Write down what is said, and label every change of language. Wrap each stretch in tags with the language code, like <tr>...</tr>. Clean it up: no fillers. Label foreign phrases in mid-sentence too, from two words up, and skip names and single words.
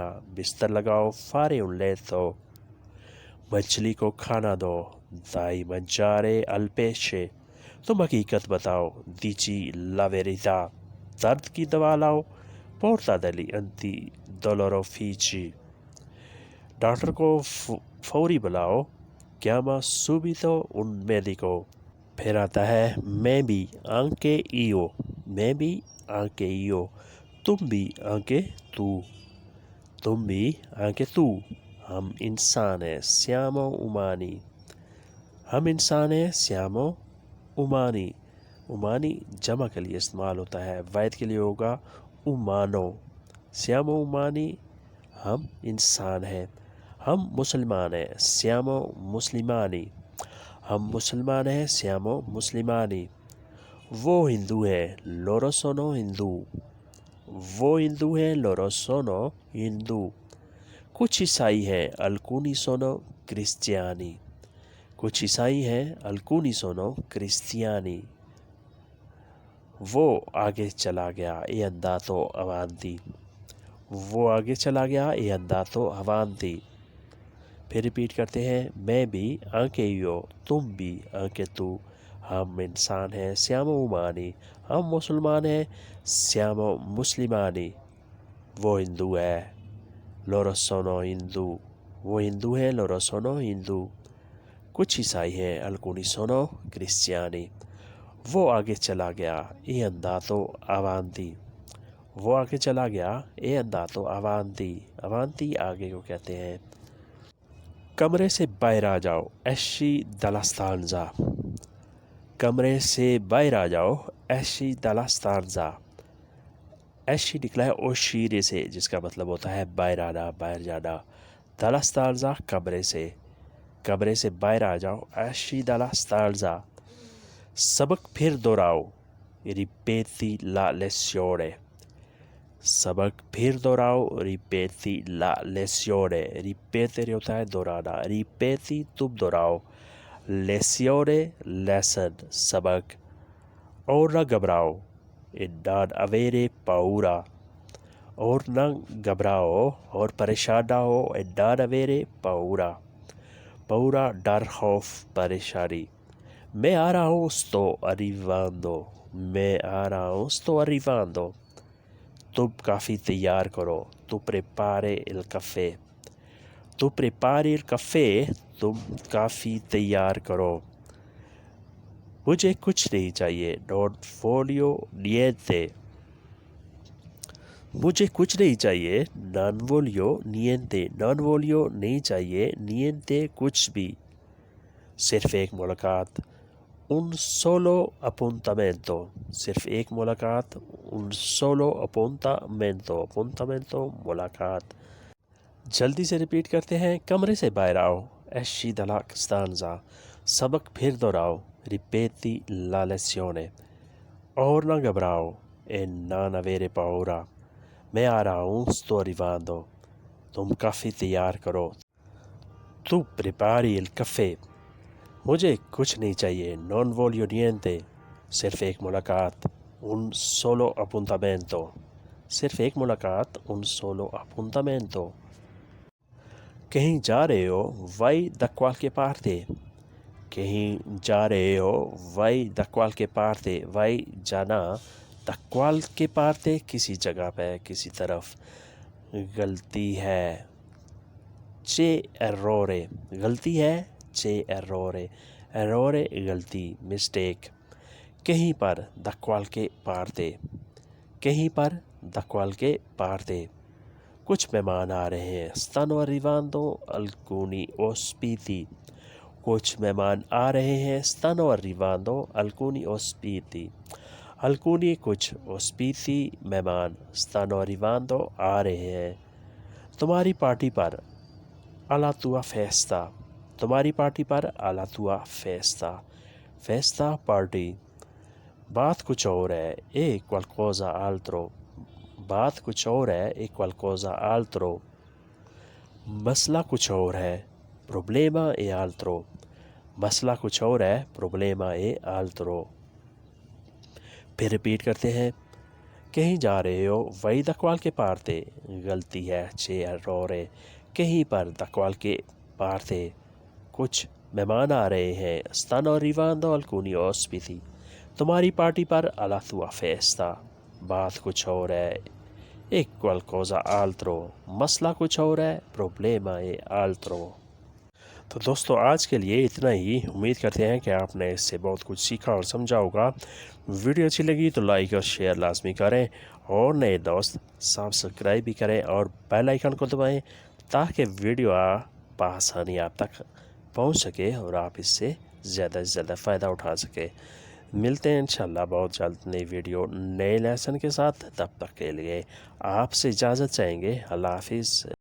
<ur>بستر لگاؤ,</ur> <it>fare un letto।</it> <ur>مچھلی کو کھانا دو,</ur> <it>dai mangiare al pesce।</it> <ur>تم حقیقت بتاؤ,</ur> <it>dici la verità।</it> <ur>درد کی دوا لاؤ,</ur> <it>porta degli antidolorifici।</it> <ur>ڈاکٹر کو فوری بلاؤ,</ur> <it>chiama subito un medico।</it> <ur>پھر آتا ہے میں بھی,</ur> <it>anche io।</it> <ur>میں بھی,</ur> <it>anche io।</it> <ur>تم بھی,</ur> <it>anche tu।</it> <ur>تم بھی,</ur> <it>anche tu।</it> <ur>ہم انسان ہیں,</ur> <it>siamo umani।</it> <ur>ہم انسان ہیں,</ur> <it>siamo umani।</it> <ur>umani جمع کے لیے استعمال ہوتا ہے، واحد کے لیے ہوگا umano।</ur> <it>siamo umani</it> <ur>ہم انسان ہیں. हम मुसलमान हैं,</ur> <it>siamo muslimani।</it> <ur>हम मुसलमान हैं,</ur> <it>siamo muslimani।</it> <ur>وہ ہندو ہے,</ur> <it>loro sono हिंदू।</it> <ur>وہ ہندو ہے,</ur> <it>loro sono हिंदू।</it> <ur>کچھ عیسائی ہیں,</ur> <it>alcuni sono cristiani।</it> <ur>کچھ عیسائی ہیں,</ur> <it>alcuni sono cristiani।</it> <ur>وہ آگے چلا گیا,</ur> <it>è andato avanti।</it> <ur>وہ آگے چلا گیا</ur> <it>e è andato avanti.</it> <ur>پھر ریپیٹ کرتے ہیں میں بھی</ur> <it>anche io</it> <ur>تم بھی</ur> <it>anche tu</it> <ur>ہم انسان ہیں</ur> <it>siamo umani</it> <ur>ہم مسلمان ہیں</ur> <it>siamo muslimani</it> <ur>وہ ہندو ہے</ur> <it>loro sono hindù</it> <ur>وہ ہندو ہیں</ur> <it>loro sono hindù</it> <ur>کچھ عیسائی ہیں</ur> <it>alcuni sono cristiani</it> <ur>وہ آگے چلا گیا e</ur> <it>è andato avanti</it> <ur>وہ آگے چلا گیا</ur> <it>e è andato avanti avanti</it> <ur>آگے کو کہتے ہیں کمرے سے باہر آ جاؤ</ur> <it>esci dalla stanza</it> <ur>کمرے سے باہر آ جاؤ</ur> <it>esci dalla stanza esci</it> <ur>نکلا ہے uscire سے جس کا مطلب ہوتا ہے باہر آنا باہر جانا</ur> <it>dalla stanza</it> <ur>کمرے سے باہر آ جاؤ</ur> <it>esci dalla stanza</it> <ur>سبق پھر دہراؤ</ur> <it>ripeti la lezione</it> <ur>سبق پھر دہراؤ</ur> <it>ripeti la lezione ripetere</it> <ur>ہوتا ہے دہرانا ripeti تم دہراؤ lezione lesson سبق اور نہ گھبراؤ</ur> <it>e non avere paura</it> <ur>اور نہ گھبراؤ اور پریشان نہ ہو</ur> <it>e non avere paura paura</it> <ur>ڈر خوف پریشانی میں آ رہا ہوں</ur> <it>sto arrivando</it> <ur>میں آ رہا ہوں</ur> <it>sto arrivando</it> <ur>تم کافی تیار کرو</ur> <it>tu prepari il caffè tu prepari il caffè</it> <ur>تم کافی تیار کرو مجھے کچھ نہیں چاہیے</ur> <it>non voglio niente</it> <ur>مجھے کچھ نہیں چاہیے</ur> <it>non voglio niente non voglio</it> <ur>نہیں چاہیے niente کچھ بھی صرف ایک ملاقات</ur> <it>un solo appuntamento</it> <ur>صرف ایک ملاقات</ur> <it>un solo appuntamento appuntamento</it> <ur>ملاقات جلدی سے ریپیٹ کرتے ہیں کمرے سے باہر آؤ</ur> <it>esci dalla stanza</it> <ur>سبق پھر دہراؤ</ur> <it>ripeti la lezione</it> <ur>اور نہ گھبراؤ</ur> <it>e non avere paura</it> <ur>میں آ رہا ہوں</ur> <it>sto arrivando</it> <ur>تم کافی تیار کرو</ur> <it>tu prepari il caffè</it> <ur>مجھے کچھ نہیں چاہیے</ur> <it>non voglio niente</it> <ur>صرف ایک ملاقات</ur> <it>un solo appuntamento</it> <ur>صرف ایک ملاقات</ur> <it>un solo appuntamento</it> <ur>کہیں جا رہے ہو</ur> <it>vai da qualche parte</it> <ur>کہیں جا رہے ہو</ur> <it>vai da qualche parte vai</it> <ur>جانا</ur> <it>da qualche parte</it> <ur>کسی جگہ پہ کسی طرف غلطی ہے</ur> <it>c'è errore</it> <ur>غلطی ہے</ur> <it>c'è errore errore</it> <ur>غلطی mistake کہیں پر</ur> <it>da qualche parte</it> <ur>کہیں پر</ur> <it>da qualche</it> <ur>parte کچھ مہمان آ رہے ہیں</ur> <it>stanno arrivando alcuni ospiti</it> <ur>کچھ مہمان آ رہے ہیں</ur> <it>stanno arrivando alcuni ospiti alcuni</it> <ur>کچھ ospiti مہمان</ur> <it>stanno arrivando</it> <ur>آ رہے ہیں تمہاری پارٹی پر</ur> <it>alla tua festa</it> <ur>تمہاری پارٹی پر</ur> <it>alla tua festa festa</it> <ur>پارٹی بات کچھ اور ہے</ur> <it>e qualcosa altro</it> <ur>بات کچھ اور ہے</ur> <it>e qualcosa altro</it> <ur>مسئلہ کچھ اور ہے</ur> <it>problema e altro</it> <ur>مسئلہ کچھ اور ہے</ur> <it>problema e altro</it> <ur>پھر ریپیٹ کرتے ہیں کہیں جا رہے ہو</ur> <it>vai da qualche parte</it> <ur>غلطی ہے</ur> <it>c'è errore</it> <ur>کہیں پر</ur> <it>da qualche parte</it> <ur>کچھ مہمان آ رہے ہیں</ur> <it>stanno arrivando alcuni</it> <ur>ospiti تمہاری پارٹی پر</ur> <it>alla tua festa</it> <ur>بات کچھ اور ہے</ur> <it>e qualcosa altro</it> <ur>مسئلہ کچھ اور ہے</ur> <it>problema e altro</it> <ur>تو دوستو آج کے لیے اتنا ہی امید کرتے ہیں کہ آپ نے اس سے بہت کچھ سیکھا اور سمجھا ہوگا ویڈیو اچھی لگی تو لائک اور شیئر لازمی کریں اور نئے دوست سبسکرائب بھی کریں اور بیل آئیکن کو دبائیں تاکہ ویڈیو بآسانی آپ تک پہنچ سکے اور آپ اس سے زیادہ سے زیادہ فائدہ اٹھا سکے ملتے ہیں انشاءاللہ بہت جلد نئی ویڈیو نئے لیسن کے ساتھ تب تک کے لیے آپ سے اجازت چاہیں گے اللہ حافظ</ur>